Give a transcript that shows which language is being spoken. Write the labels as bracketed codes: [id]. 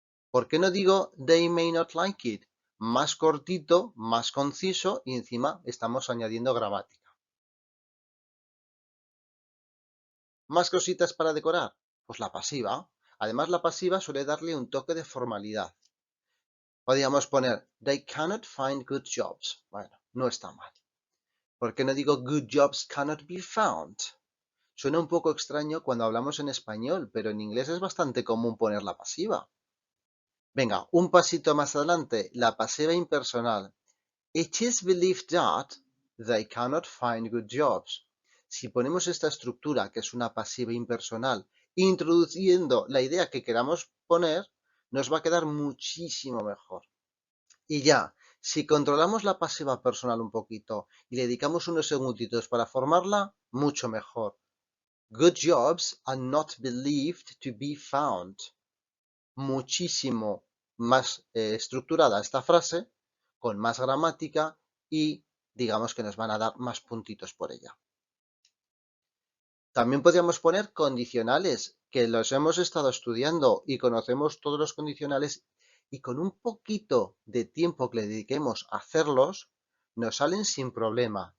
[es] ¿Por qué no digo [en] they may not like it? [es] Más cortito, más conciso y encima estamos añadiendo gramática. ¿Más cositas para decorar? Pues la pasiva. Además, la pasiva suele darle un toque de formalidad. Podríamos poner [en] They cannot find good jobs. [es] Bueno, no está mal. ¿Por qué no digo [en] good jobs cannot be found? [es] Suena un poco extraño cuando hablamos en español, pero en inglés es bastante común poner la pasiva. Venga, un pasito más adelante, la pasiva impersonal. [en] It is believed that they cannot find good jobs. [es] Si ponemos esta estructura, que es una pasiva impersonal, introduciendo la idea que queramos poner, nos va a quedar muchísimo mejor. Y ya, si controlamos la pasiva personal un poquito y le dedicamos unos segunditos para formarla, mucho mejor. [en] Good jobs are not believed to be found. [es] Muchísimo más estructurada esta frase, con más gramática y digamos que nos van a dar más puntitos por ella. También podríamos poner condicionales, que los hemos estado estudiando y conocemos todos los condicionales y con un poquito de tiempo que le dediquemos a hacerlos, nos salen sin problema.